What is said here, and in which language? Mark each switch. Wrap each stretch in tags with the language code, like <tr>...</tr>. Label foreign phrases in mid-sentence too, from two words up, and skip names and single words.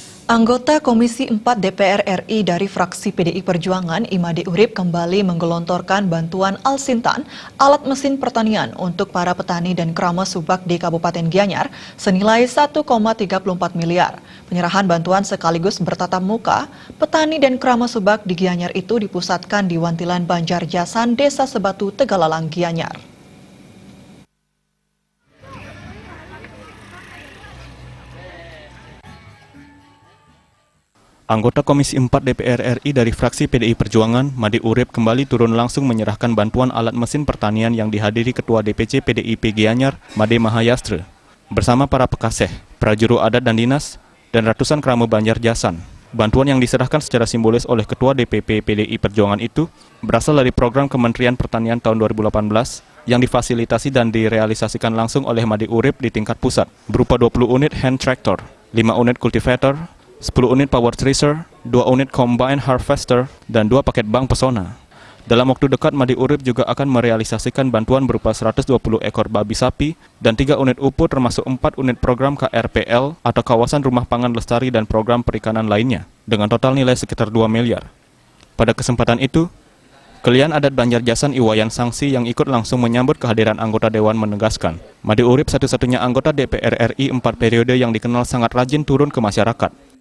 <id>Anggota Komisi 4 DPR RI dari fraksi PDI Perjuangan, Imade Urip, kembali menggelontorkan bantuan Al-Sintan, alat mesin pertanian untuk para petani dan keramas subak di Kabupaten Gianyar, senilai 1,34 miliar. Penyerahan bantuan sekaligus bertatap muka, petani dan keramas subak di Gianyar itu dipusatkan di Wantilan Banjarjasan, Desa Sebatu, Tegalalang, Gianyar. Anggota Komisi 4 DPR RI dari fraksi PDI Perjuangan, Imade Urip, kembali turun langsung menyerahkan bantuan alat mesin pertanian yang dihadiri Ketua DPC PDIP Gianyar, Made Mahayastra, bersama para pekaseh, prajuru adat dan dinas, dan ratusan keramu Banjarjasan. Bantuan yang diserahkan secara simbolis oleh Ketua DPP PDI Perjuangan itu berasal dari program Kementerian Pertanian tahun 2018 yang difasilitasi dan direalisasikan langsung oleh Imade Urip di tingkat pusat, berupa 20 unit</id> <en>hand tractor,</en> <id>5 unit cultivator, 10 unit</id> <en>power thresher,</en> <id>2 unit</id> <en>combine harvester,</en> <id>dan 2 paket bank pesona. Dalam waktu dekat, Imade Urip juga akan merealisasikan bantuan berupa 120 ekor babi sapi dan 3 unit UPU termasuk 4 unit program KRPL atau Kawasan Rumah Pangan Lestari dan program perikanan lainnya, dengan total nilai sekitar 2 miliar. Pada kesempatan itu, Kelian Adat Banjarjasan Iwayan Sangsi yang ikut langsung menyambut kehadiran anggota Dewan menegaskan, Imade Urip satu-satunya anggota DPR RI 4 periode yang dikenal sangat rajin turun ke masyarakat.</id>